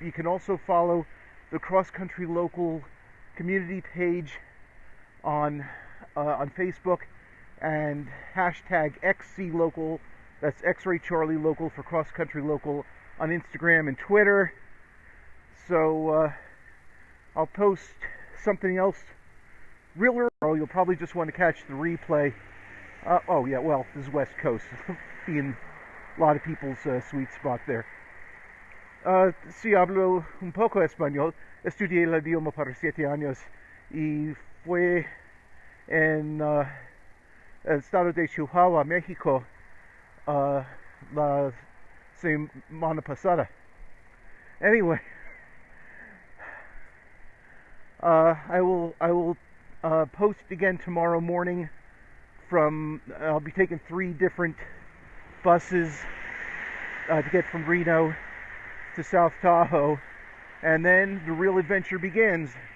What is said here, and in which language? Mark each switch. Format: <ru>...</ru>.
<en>You can also follow the Cross Country Local community page on Facebook, and hashtag XCLocal, that's X-Ray Charlie Local for Cross Country Local, on Instagram and Twitter. So I'll post something else real early. You'll probably just want to catch the replay. Oh yeah, well, this is West Coast, being a lot of people's sweet spot there.</en> <es>Sí, hablo un poco español. Estudié el idioma por 7 años y fue en el estado de Chihuahua, México, la semana pasada.</es> <en>Anyway, I will post again tomorrow morning. I'll be taking 3 different buses to get from Reno to South Tahoe, and then the real adventure begins.</en>